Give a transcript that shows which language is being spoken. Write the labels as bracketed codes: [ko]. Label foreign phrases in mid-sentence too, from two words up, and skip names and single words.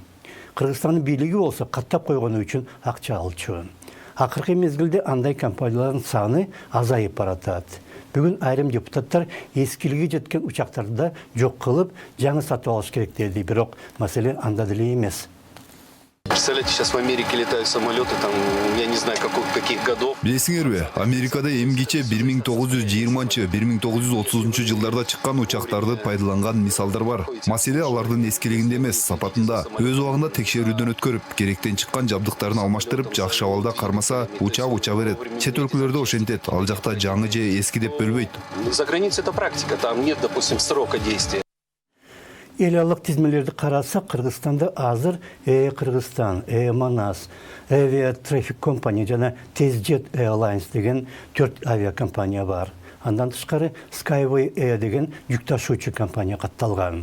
[ky] Кыргызстандын бийлиги болсо каттап койгону үчүн акча алчу. Акыркы мезгилде андай компаниялардын саны азайып баратат. Бүгүн айрым депутаттар эскилиги жеткен учактарды жок кылып, жаңы сатып алыш керек деди, бирок маселе анда деле эмес. [ru] Представляете, сейчас в Америке летают самолеты, там, я не знаю, каких годов. [ky] Билесиңерби, Америкада эмгиче 1920-1930 жылдарда чыккан учактарды пайдаланган мисалдар бар. Маселе алардын эскилигинде эмес, сапатында. Өз убагында текшерүүдөн өткөрүп, керектен чыккан жабдыктарын алмаштырып, жакшы абалда кармаса, уча берет. Чет өлкөлөрдө ошентет, ал жакта жаңы же эски деп бөлбөйт. [ru] За границей это практика, там нет, допустим, срока действия. [ky] Элялык тизмелерди карасак, Кыргызстанда азыр Кыргызстан, Манас, Avia Traffic Company жана TezJet Airlines деген 4 авиакомпания бар. Андан тышкары Skyway деген жүк ташуучу компания катталган.